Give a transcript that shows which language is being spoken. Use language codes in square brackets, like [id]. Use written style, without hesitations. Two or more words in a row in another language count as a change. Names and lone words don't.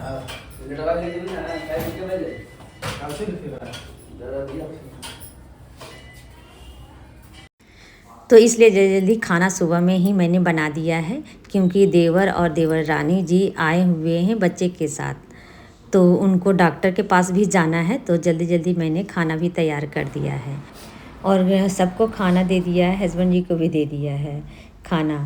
[id] Ini dapat lihat juga. Kayak video aja. Kamu sih lihat. Dapat lihat. [hi] तो इसलिए जल्दी जल्दी खाना सुबह में ही मैंने बना दिया है, क्योंकि देवर और देवर रानी जी आए हुए हैं बच्चे के साथ, तो उनको डॉक्टर के पास भी जाना है, तो जल्दी जल्दी मैंने खाना भी तैयार कर दिया है और सबको खाना दे दिया है, हस्बैंड जी को भी दे दिया है खाना।